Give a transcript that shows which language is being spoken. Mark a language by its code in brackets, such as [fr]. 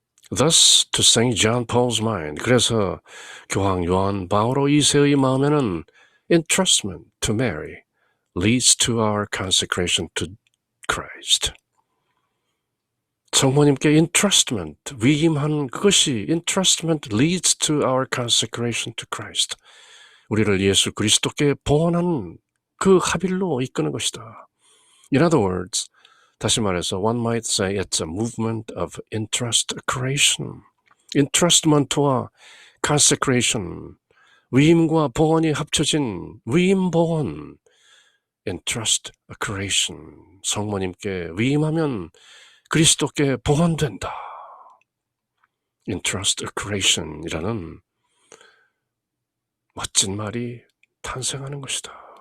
[en] Thus to Saint John Paul's mind. [ko] 그래서 교황 요한 바오로 2세의 마음에는 [en] entrustment to Mary leads to our consecration to Christ. [ko] 성모님께 [en] entrustment, [ko] 위임한 그것이 [en] entrustment leads to our consecration to Christ. [ko] 우리를 예수 그리스도께 봉헌한 그 합일로 이끄는 것이다. [en] In other words, [ko] 다시 말해서 [en] one might say it's a movement of entrustcation. [ko] entrustment와 consecration, 위임과 봉헌이 합쳐진 위임 봉헌, entrustcation. 성모님께 위임하면 그리스도께 봉헌된다. entrustcreation이라는 멋진 말이 탄생하는 것이다.